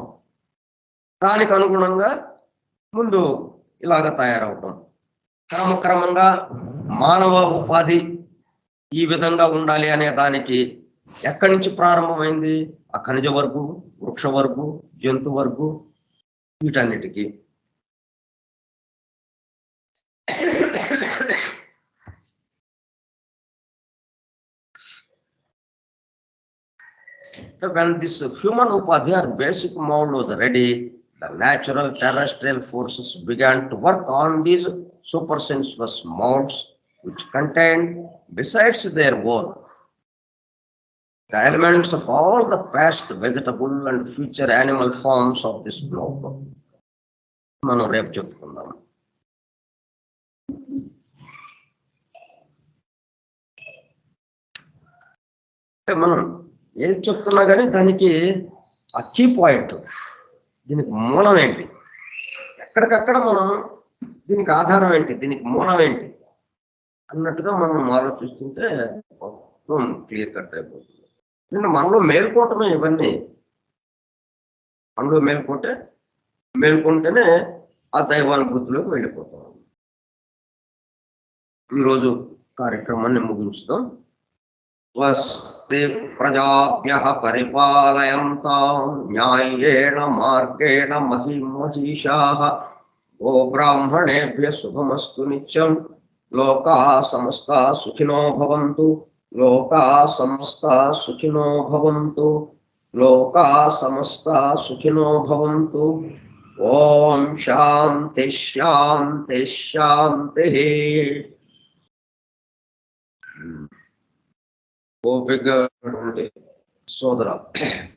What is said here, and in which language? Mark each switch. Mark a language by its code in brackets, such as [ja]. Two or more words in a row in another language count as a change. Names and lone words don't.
[te] దానికి అనుగుణంగా ముందు ఇలాగ తయారవటం, క్రమక్రమంగా మానవ ఉపాధి ఈ విధంగా ఉండాలి అనే దానికి ఎక్కడి నుంచి ప్రారంభమైంది? ఆ ఖనిజ వర్గు, వృక్ష వర్గు, జంతు వర్గు, వీటన్నిటికీ. [en] When this human upadhi or basic mold was ready, the natural terrestrial forces began to work on these supersensuous molds which contained, besides their own, the elements of all the past vegetable and future animal forms of this globe. [te] మనం రేపు చెప్పుకుందాం. మనం ఏది చెప్తున్నా కానీ దానికి ఆ [en] key point, [te] దీనికి మూలం ఏంటి, ఎక్కడికక్కడ మనం దీనికి ఆధారం ఏంటి, దీనికి మూలం ఏంటి అన్నట్టుగా మనం ఆలోచిస్తుంటే మొత్తం [en] clear cut [te] అయిపోతుంది. నిన్న మనలో మేల్కోవటమే ఇవన్నీ. మనలో మేల్కొంటేనే ఆ దైవానుభూతిలోకి వెళ్ళిపోతాం. ఈరోజు కార్యక్రమాన్ని ముగించుతాం. [sa] స్వస్తి ప్రజాభ్యః పరిపాలయంతాం న్యాయేన మార్గేణ మహిమహీషాః గోబ్రాహ్మణేభ్యః శుభమస్తు నిత్యం. లోకాః సమస్తాః సుఖినో భవంతు. లోకాః సమస్తాః సుఖినో భవంతు. లోకాః సమస్తాః సుఖినో భవంతు. ఓం శాంతి శాంతి శాంతి. [te] ఓపిక సోదర